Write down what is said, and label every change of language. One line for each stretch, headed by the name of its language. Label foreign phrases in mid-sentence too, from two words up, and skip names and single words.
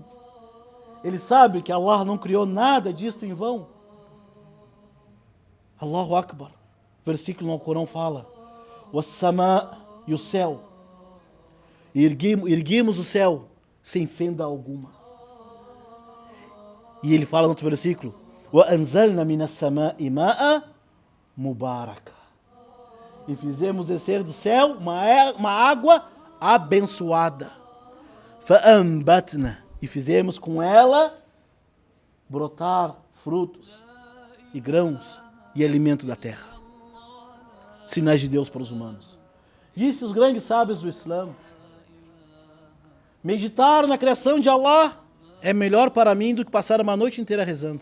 Portuguese: Ele sabe que Allah não criou nada disto em vão.
Arabic: الله أكبر.
Portuguese: Versículo no Corão fala: "Was-sama", e o céu. Erguimos o céu sem fenda alguma. E ele fala no outro versículo:
Arabic: "وأنزلنا من السماء ماء مباركا",
Portuguese: e fizemos descer do céu uma água abençoada. "Fa'ambatna", e fizemos com ela brotar frutos e grãos e alimento da terra. Sinais de Deus para os humanos. Disse os grandes sábios do Islã: meditar na criação de Allah é melhor para mim do que passar uma noite inteira rezando.